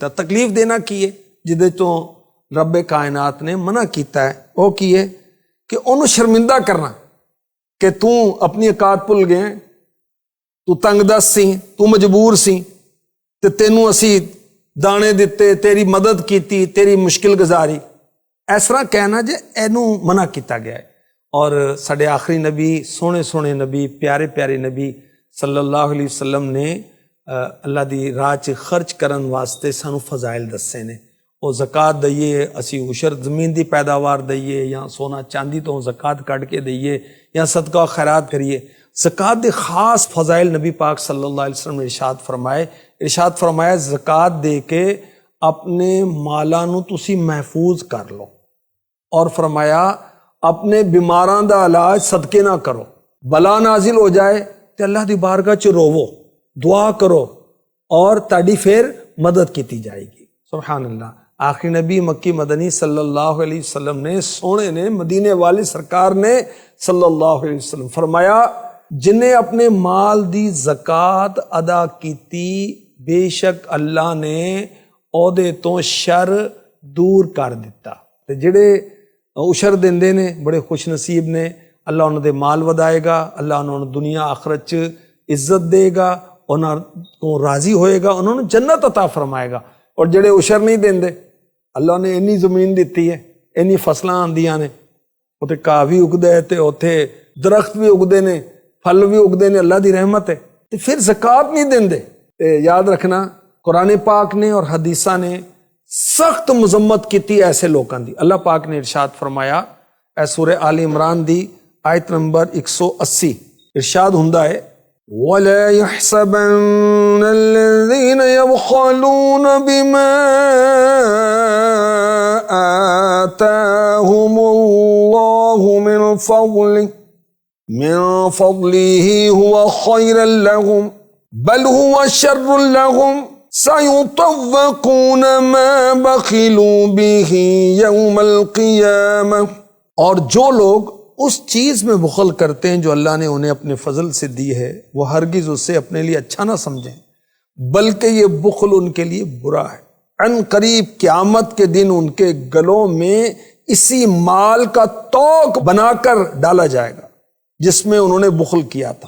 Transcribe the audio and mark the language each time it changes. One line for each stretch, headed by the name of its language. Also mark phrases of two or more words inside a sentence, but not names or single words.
Punjabi: تکلیف دینا کی ہے جدے تو رب کائنات نے منع کیتا ہے، وہ کی ہے کہ انہوں شرمندہ کرنا کہ تو اپنی اوقات بھول گئے، تو تنگ دست سی، تو مجبور سی، تے تینوں اسی دانے دیتے، تیری مدد کیتی، تیری مشکل گزاری، اس طرح کہنا جے اینوں منع کیتا گیا ہے۔ اور ساڈے آخری نبی، سونے سونے نبی، پیارے پیارے نبی
Arabic: صلی اللہ علیہ وسلم
Punjabi: نے اللہ دی راہ چ خرچ کرن واسطے سانو فضائل دسے نے۔ وہ زکات دئیے، اسی عشر زمین دی پیداوار دئیے، یا سونا چاندی تو زکات کٹ کے دئیے، یا صدقہ و خیرات کریے۔ زکات دے خاص فضائل نبی پاک
Arabic: صلی اللہ علیہ وسلم
Punjabi: نے ارشاد فرمایا زکات دے کے اپنے مالاں نو تسی محفوظ کر لو، اور فرمایا اپنے بیماراں دا علاج صدقے نہ کرو، بلا نازل ہو جائے تے اللہ دی بارگاہ چ روو، دعا کرو اور تاڑی پھر مدد کیتی جائے گی۔
Arabic: سبحان اللہ۔
Punjabi: آخری نبی مکی مدنی
Arabic: صلی اللہ علیہ وسلم
Punjabi: نے، سونے نے، مدینے والے سرکار نے
Arabic: صلی اللہ علیہ وسلم
Punjabi: فرمایا جنہیں اپنے مال دی زکات ادا کیتی بے شک اللہ نے عہدے تو شر دور کر دیتا۔ تے جڑے عشر دیندے نے بڑے خوش نصیب نے، اللہ انہوں دے مال ودائے گا، اللہ انہوں نے دنیا آخرت چ عزت دے گا، انہوں کو راضی ہوئے گا، انہوں نے جنت عطا فرمائے گا۔ اور جڑے عشر نہیں دیندے، اللہ نے اینی زمین دیتی ہے، اینی فصلاں آندیاں نے، اوتے گاہ بھی اگدے ہے تے اوتے درخت بھی اگدے نے، پھل بھی اگدے نے، اللہ دی رحمت ہے، تے پھر زکات نہیں دیندے۔ تے یاد رکھنا قرآن پاک نے اور حدیثاں نے سخت مذمت کیتی ایسے لوگاں دی۔ اللہ پاک نے ارشاد فرمایا، اے سورہ آل عمران دی آیت نمبر 180 ارشاد ہوندا ہے
Arabic: وَلَا يَحْسَبَنَّ الَّذِينَ يَبْخَلُونَ بِمَا آتَاهُمُ اللَّهُ مِنْ فَضْلِهِ هُوَ خَيْرًا لَهُمْ بَلْ هُوَ شَرٌّ لَهُمْ سَيُطَوَّقُونَ مَا بَخِلُوا بِهِ يَوْمَ الْقِيَامَةِ۔
Urdu: اور جو لوگ اس چیز میں بخل کرتے ہیں جو اللہ نے انہیں اپنے فضل سے دی ہے، وہ ہرگز اسے اپنے لیے اچھا نہ سمجھیں، بلکہ یہ بخل ان کے لیے برا ہے۔ عن قریب قیامت کے دن ان کے گلوں میں اسی مال کا توق بنا کر ڈالا جائے گا جس میں انہوں نے بخل کیا تھا۔